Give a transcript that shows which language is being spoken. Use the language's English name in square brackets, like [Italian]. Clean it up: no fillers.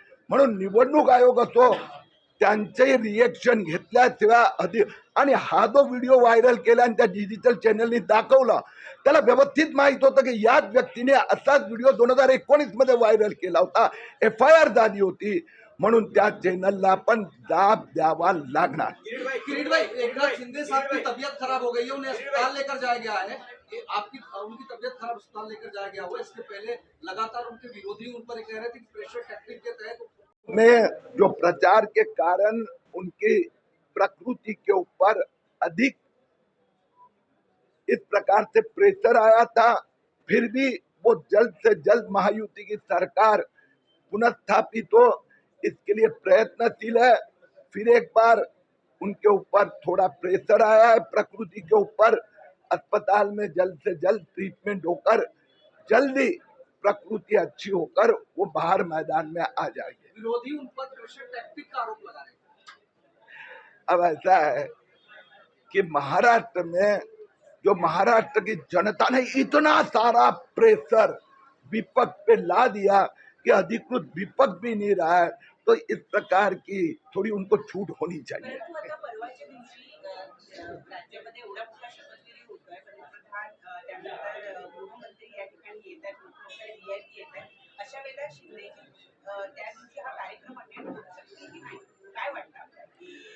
[Marathi] म्हणून निवडणूक आयोग असो त्यांचे रिएक्शन घेतल्याशिवाय आणि हा जो व्हिडिओ व्हायरल केला आणि त्या डिजिटल चॅनलनी दाखवला त्याला व्यवस्थित माहित होतं की याच व्यक्तीने असाच व्हिडिओ 2019 मध्ये व्हायरल केला होता, FIR झाली होती, म्हणून त्या चॅनलला पण दाब द्यावा लागणार. [Hindi] किरीट भाई, एकनाथ शिंदे साहब की तबीयत खराब हो गई है, उन्हें अस्पताल लेकर जाया गया है. उनकी तबीयत खराब अस्पताल लेकर जाया गया हुआ. इसके पहले लगातार उनके विरोधी उन पर कह रहे थे कि प्रेशर टैक्टिक के तहत में जो प्रचार के कारण उनकी प्रकृति के ऊपर अधिक इस प्रकार से प्रेशर आया था, फिर भी वो जल्द से जल्द महायुति की सरकार पुनर्स्थापित हो इसके लिए प्रयत्नशील है. फिर एक बार उनके ऊपर थोड़ा प्रेशर आया है प्रकृति के ऊपर। अस्पताल में जल्द से जल्द ट्रीटमेंट होकर जल्दी प्रकृति अच्छी होकर वो बाहर मैदान में आ जाएंगे। विरोधी उन पर प्रेशर टैक्टिक का आरोप लगा रहे हैं। अब ऐसा है कि महाराष्ट्र में जो महाराष्ट्र की जनता ने इतना सारा प्रेशर विपक्ष पे ला दिया कि अधिकृत विपक्ष भी नहीं रहा है, तो इस प्रकार की थोड़ी उनको छूट होनी चाहिए। [Marathi] परंतु आता परवाच्या दिवशी राज्यामध्ये एवढा मोठा शपथविधी होतोय, पंतप्रधान त्यानंतर गृहमंत्री या ठिकाणी येत आहेत, मुख्यमंत्री रियायती येत आहेत, अशा वेळेला शिंदेची त्या दिवशी हा कार्यक्रम अटेंड होऊ शकते की नाही, काय वाटतं आपल्याला?